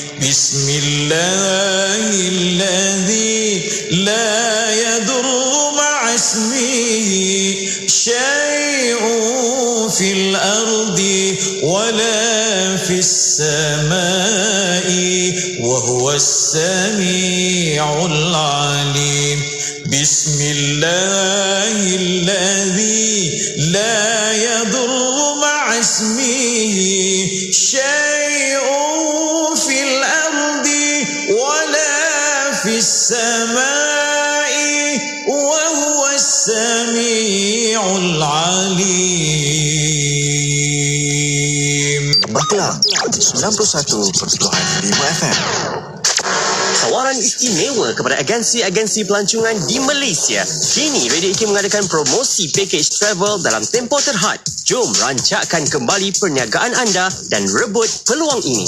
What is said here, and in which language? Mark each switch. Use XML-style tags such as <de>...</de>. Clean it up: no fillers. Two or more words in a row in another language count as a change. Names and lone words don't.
<ar>بسم الله الذي لا يضر مع اسمه شيء في الأرض ولا في السماء وهو السميع العليم. بسم الله الذي لا يضر مع اسمه شيء في الأرض ولا في السماء وهو السميع العليم. Maklar 91.5 FM.</ar> <ms>Tawaran istimewa kepada agensi-agensi pelancongan di Malaysia. Kini Radio IKIM mengadakan promosi</ms> <en>package travel</en> <ms>dalam tempoh terhad. Jom rancakkan kembali perniagaan anda dan rebut peluang ini.</ms>